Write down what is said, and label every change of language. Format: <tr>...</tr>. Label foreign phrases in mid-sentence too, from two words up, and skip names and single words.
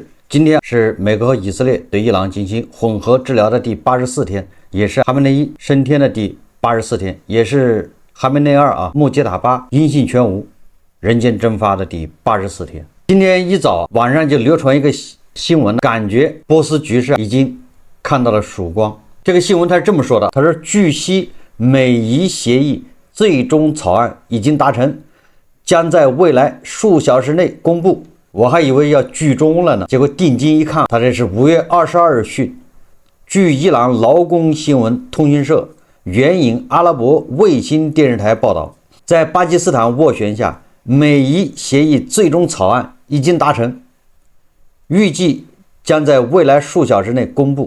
<zh>今天是美国和以色列对伊朗进行混合治疗的第84天，也是哈梅内伊升天的第84天，也是哈梅内二穆杰塔巴音信全无、人间蒸发的第84天。今天一早网上就流传一个新聞，感觉波斯局勢已經看到了曙光。這個新聞他是這麼說的，他說據悉美伊協議最終草案已經達成，將在未來數小時內公布。我還以為要劇終了呢，結果定睛一看，他這是5月22日訊。據伊朗勞工新聞通訊社援引阿拉伯衛星電視台報道，在巴基斯坦斡旋下，美伊協議最終草案已經達成，預計將在未來數小時內公布。</zh>